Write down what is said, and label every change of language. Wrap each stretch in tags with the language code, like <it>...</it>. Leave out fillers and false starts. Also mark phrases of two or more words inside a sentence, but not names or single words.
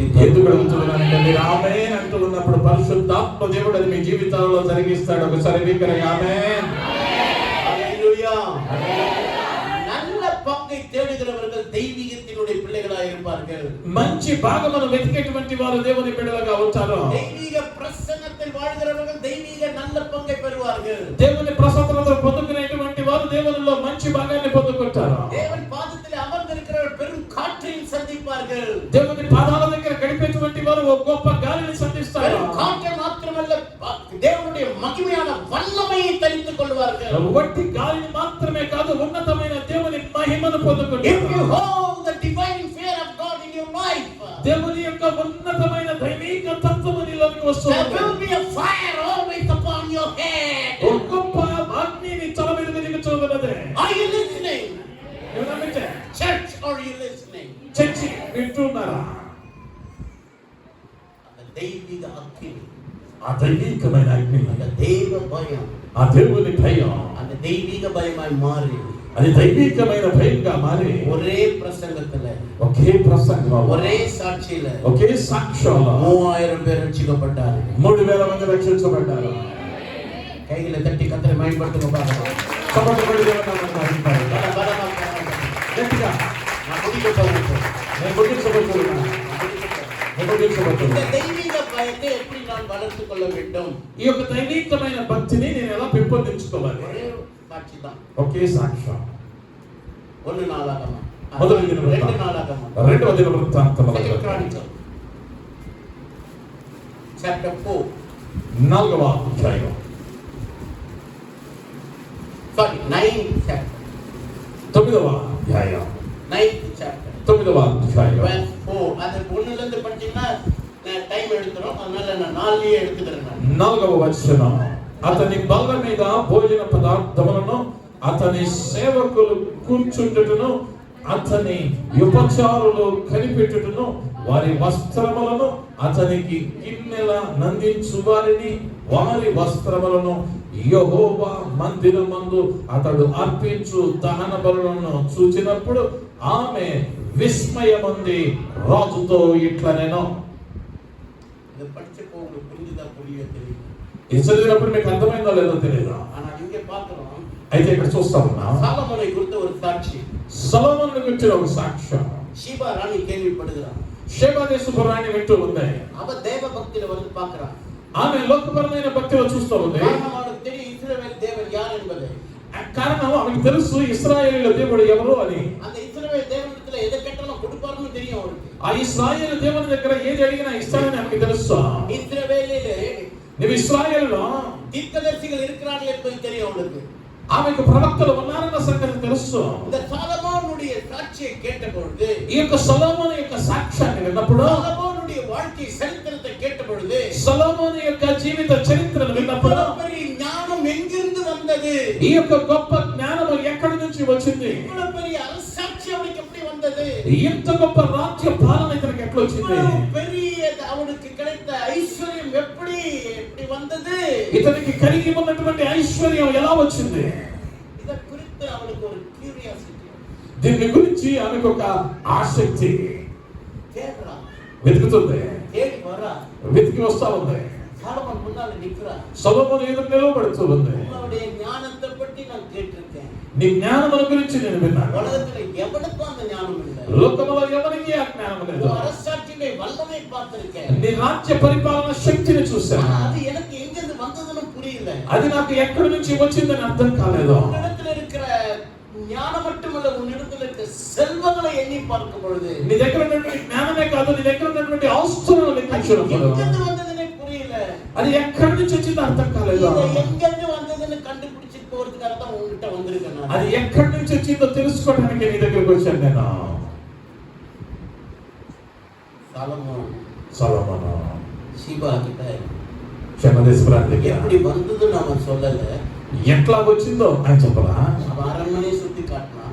<te>ఎందుకు అడుగుతున్నానంటే, మీరు ఆమేన్ అంటూ ఉన్నప్పుడు పరిశుద్ధాత్మ దేవుడు అది మీ జీవితాల్లో జరిగిస్తాడు. ఒకసారి వికరే ఆమేన్. హల్లెలూయా.</te> <ta>நல்ல பங்கை தேடுகிறவர்கள் தெய்வீகத்தினுடைய பிள்ளைகளாக இருப்பார்கள்.</ta> <te>మంచి భాగమును వెతికేటువంటి వారు దేవుని బిడ్డలుగా ఉంటారు.</te> <ta>தெய்வீக பிரசன்னத்தில் வாழ்கிறவர்கள் தெய்வீக நல்ல பங்கை பெறுவார்கள்.</ta> <te>దేవుని ప్రసన్నతను పొందుకునేటువంటి వారు దేవునిలో మంచి భాగాన్ని పొందుకుంటారు.</te> <ta>தேவன் பாதத்தில் அமர்ந்திருக்கிறவர் பெரும் காற்றையும் சந்திப்பார்கள்.</ta> <te>దేవుని పాదాల దగ్గర గడిపేటువంటి వారు ఒక గొప్ప గాలిని సంధిస్తారు.</te> <ta>பெரும் காற்றை மாத்திரமல்ல, தேவனுடைய மகிமையான வல்லமையை தரித்துக் கொள்வார்கள்.</ta> <te>వట్టి గాలిని మాత్రమే కాదు, ఉన్నతమైన దేవుని మహిమను పొందుకుంటారు.</te> <en>If you hold the divine fear of God in your life,</en> <te>దేవుని యొక్క ఉన్నతమైన దైవిక తత్వము నీలోకి వస్తుంది.</te> <en>there will be a fire always upon your head.</en> <te>ఒక గొప్ప అగ్ని నీ తల మీద వెలుగుతున్నది.</te> <en>Are you listening?</en> <te>ఏమనంటే,</te> <en>Church, are you listening?</en> <te>చర్చి వింటున్నారా?</te> <ta>அந்த தெய்வீக அக்கினி,</ta> <te>ఆ దైవికమైన అగ్ని,</te> <ta>அந்த தெய்வ பயம்,</ta> <te>ఆ దేవుని భయం,</te> <ta>அந்த தெய்வீக பயமாய் மாறி</ta> <te>అది దైవికమైన భయంగా మారి</te> <ta>ஒரே பிரசங்கத்துல,</ta> <te>ఒకే ప్రసంగంలో,</te> <ta>ஒரே సాక్షిயில,</ta> <te>ఒకే సాక్ష్యంలో</te> <ta>3000 பேர் ரட்சிக்கப்பட்டார்கள்.</ta> <te>3000 మంది రక్షించబడ్డారు.</te> <ta>கைகளை தட்டி கர்த்தரை மகிமைப்படுத்துங்க பாருங்க.</ta> <te>చప్పట్లు కొట్టి దేవుని నామమును మహిమపరచండి.</te> <ta>பலமா</ta> <te>గట్టిగా</te> <ta>நான் முடிக்க போகிறேன்.</ta> <te>నేను ముగించబోతున్నాను.</te> <ta>இந்த தெய்வீக பயத்தை எப்படி நான் வளர்த்துக் கொள்ள வேண்டும்?</ta> <te>ఈ యొక్క దైవికమైన భక్తిని నేను ఎలా పెంపొందించుకోవాలి?</te> <ta>ஒரே சாட்சி தான்.</ta> <te>ఒకే సాక్ష్యం.</te> <ta>1 நாளாகமம்,</ta> <te>మొదటి దిన</te> <ta>2 நாளாகమం,</ta> <te>2వ దిన వృత్తాంతముల</te> <en>Second Chronicles, chapter 4,</en> <te>4వ అధ్యాయం,</te> <en>sorry 9th chapter,</en> <te>9వ అధ్యాయం,</te> <en>9th chapter,</en> <te>9వ అధ్యాయం,</te> <en>verse 4.</en> <ta>அது 1ல இருந்து படிச்சீங்கன்னா டைம் எடுத்துரும், அதனால நான் 4லயே எடுத்துக்கிறேன்.</ta> <te>4వ వచనం, అతని బల్ల మీద భోజన పదార్థములను, అతని సేవకులు కూర్చుండుటను, అతని ఉపచారులు కనిపెట్టుటను, వారి వస్త్రములను అతనికి గిన్నెల నందించు వారిని వారి వస్త్రములను యెహోవా మందిరమందు అతడు అర్పించు దహన బలులను చూచినప్పుడు ఆమె విస్మయముంది రాజుతో ఇట్లనేను.</te> <ta>இதை படிச்சப்போ உங்களுக்கு புரிஞ்சுதா புரியவே தெரியும்.</ta> <te>ఇది చదివినప్పుడు మీకు అర్థమైందో లేదో తెలియదు.</te> <ta>ஆனா இங்க பார்க்கிறோம்,</ta> <te>అయితే ఇక్కడ చూస్తా ఉన్నాం</te> <ta>சாலமோனை குறித்த ஒரு சாட்சி.</ta> <te>సొలొమోను గురించిన ఒక సాక్ష్యం.</te> <ta>ஷீபா ராணி கேள்விப்படுகிறான்.</ta> <te>షేబా దేశపు రాణి వింటూ ఉంది.</te> <ta>அவ தேவ பக்தியில வந்து பார்க்கறான்.</ta> <te>ఆమె లోకపరమైన భక్తిలో చూస్తూ ఉంది.</te> <ta>காரணம் அவனுக்கு தெரியும் இஸ்ரவேல் தேவன் யார் என்பது.</ta> <te>కారణం ఆమెకు తెలుసు ఇశ్రాయేలు దేవుడు ఎవరు అని.</te> <ta>அந்த இஸ்ரவேல் தேவனிடத்துல எதை கேட்டாலும் கொடுப்பாருன்னு தெரியும் அவருக்கு.</ta> <te>ఆ ఇశ్రాయేలు దేవుని దగ్గర ఏది అడిగినా ఇస్తానని ఆమెకు తెలుసు.</te> <ta>இஸ்ரவேலிலே</ta> <te>నువ్వు ఇశ్రాయేలులో</te> <ta>தீர்க்கதரிசிகள் இருக்கிறார்கள் என்பது தெரியும் அவனுக்கு.</ta> <te>ఆమెకు ప్రవక్తలు ఉన్నారన్న సంగతి తెలుసు.</te> <ta>இந்த சாலமோனுடைய சாட்சியை கேட்டபொழுது,</ta> <te>ఈ యొక్క సొలొమోను యొక్క సాక్ష్యాన్ని విన్నప్పుడు,</te> <ta>சாலமோனுடைய வாழ்க்கை சரித்திரத்தை கேட்டபொழுது,</ta> <te>సొలొమోను యొక్క జీవిత చరిత్రను విన్నప్పుడు</te> <ta>பெரிய ஞானம் எங்கிருந்து வந்தது,</ta> <te>ఈ యొక్క గొప్ప జ్ఞానం ఎక్కడి నుంచి వచ్చింది,</te> <ta>இவ்வளவு பெரிய அரசாட்சி அவனுக்கு எப்படி வந்தது,</ta> <te>ఇంత గొప్ప రాజ్య పాలన ఇతనికి ఎట్లా వచ్చింది,</te> <ta>இவ்வளவு பெரிய அவனுக்கு கிடைத்த ஐஸ்வர்యం எப்படி வந்தது,</ta> <te>ఇతనికి కలిగి ఉన్నటువంటి ఐశ్వర్యం ఎలా వచ్చింది,</te> <ta>இத குறித்து அவனுக்கு ஒரு క్యూరియాసిటీ.</ta> <te>దీని గురించి ఆమెకు ఒక ఆసక్తి.</te> <ta>கேக்குறா,</ta> <te>వెతుకుతుంది,</te> <ta>தேடி வரா,</ta> <te>వెతికి వస్తా ఉంది.</te> <ta>சாலமோன் முன்னால நிக்கிறா.</ta> <te>సొలొమోను ఎదురు నిలబడుతూ ఉంది.</te> <ta>உன்னுடைய ஞானத்தை பற்றி நான் கேட்டிருக்கேன்.</ta> <te>నీ జ్ఞానముల గురించి నేను విన్నాను.</te> <ta>உலகத்துல எவனுக்கும் அந்த ஞானம் இல்லை.</ta> <te>లోకములో ఎవరికి ఆ జ్ఞానం లేదు.</te> <ta>அரசாட்சியிலே வல்லமை பார்த்திருக்கேன்.</ta> <te>నీ రాజ్య పరిపాలన శక్తిని చూశాను.</te> <ta>அது எனக்கு எங்கிருந்து வந்ததுன்னு புரியல.</ta> <te>అది నాకు ఎక్కడి నుంచి వచ్చిందని అర్థం కాలేదు.</te> <ta>உன்னிடத்தில் இருக்கிற ஞானம் மட்டுமல்ல, உன்னிடத்தில் இருக்கிற செல்வங்களை எண்ணி பார்க்கும் பொழுது,</ta> <te>నీ దగ్గర ఉన్నటువంటి జ్ఞానమే కాదు, నీ దగ్గర ఉన్నటువంటి ఆస్తులను లెక్కించినప్పుడు</te> <ta>எங்கிருந்து வந்ததுன்னே புரியல.</ta> <te>అది ఎక్కడి నుంచి వచ్చిందో అర్థం కాలేదు.</te> <ta>இது எங்கிருந்து வந்ததுன்னு கண்டுபிடிச்சு போறதுக்காக தான் உங்ககிட்ட வந்திருக்கேன் நான்.</ta> <te>అది ఎక్కడి నుంచి వచ్చిందో తెలుసుకోవడానికి నీ దగ్గరికి వచ్చాను నేను. సొలొమోను</te> <ta>ஷீபா கிட்ட</ta> <te>క్షేమదేశపురానికి దగ్గర</te> <ta>எப்படி வந்ததுன்னு அவன் சொல்லல.</ta> <te>ఎట్లా వచ్చిందో అని చెప్పరా.</te> <ta>அவன் அரண்மனையை சுத்தி காட்டினான்.</ta>